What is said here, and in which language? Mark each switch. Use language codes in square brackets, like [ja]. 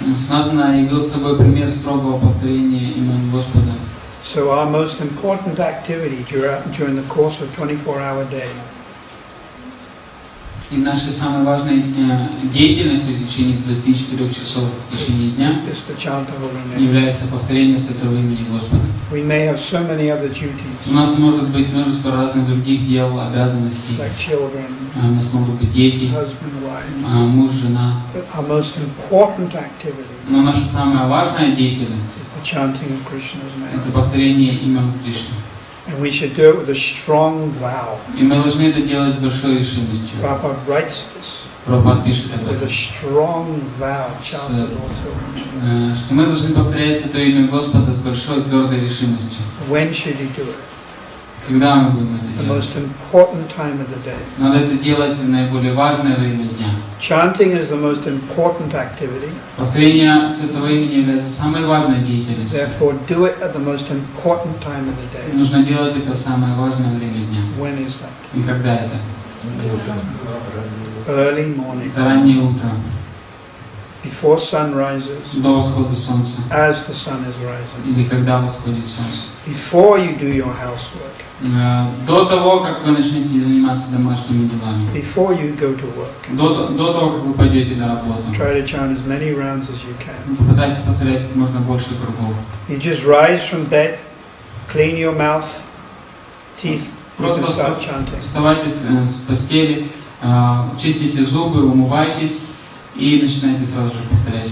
[ru] Санатана явил собой пример строгого повторения имен Господа. [en] So our most important activity during the course of 24-hour day [ru] И нашей самой важной деятельностью в течение 24 часов в течение дня [en] is to chant the holy name. [ru] является повторение святого имени Господа. [en] We may have so many other duties, [ru] У нас может быть множество разных других дел, обязанностей. [en] like children, [ru] У нас могут быть дети, [en] husband, wife, [ru] муж, жена. [en] but our most important activity [ru] Но наша самая важная деятельность [en] is the chanting of Krishna's [ru] – это [en] name. [ru] повторение имен Кришны. [en] And we should do it with a strong vow. [ru] И мы должны это делать с большой решимостью. [en] Prabhupada writes this. [ru] Прабхупада пишет об [en] With [ru] этом, [en] a strong vow, chant the Lord's holy name. [ru] что мы должны повторять святое имя Господа с большой твердой решимостью. [en] When should you do it? [ru] Когда мы будем это [en] The [ru] делать? [en] most important time of the day. [ru] Надо это делать в наиболее важное время дня. [en] Chanting is the most important activity. [ru] Повторение святого имени является самой важной деятельностью. [en] Therefore, do it at the most important time of the day. [ru] Нужно делать это в самое важное время дня. [en] When is that? [ru] И когда это? [en] Early morning, [ru] Это раннее утро, [en] before sun rises, [ru] до восхода солнца, [en] as the sun is rising, [ru] или когда восходит солнце. [en] before you do your housework, [ru] До того, как вы начнете заниматься домашними делами, [en] before you go to work. [ru] до того, как вы пойдете на работу, [en] Try to chant as many rounds as you can. [ru] попытайтесь повторять как можно больше кругов. [en] You just rise from bed, clean your mouth, teeth, you [ru] Просто [en] can start chanting. [ru] вставайте с постели, чистите зубы, умывайтесь и начинайте сразу же повторять.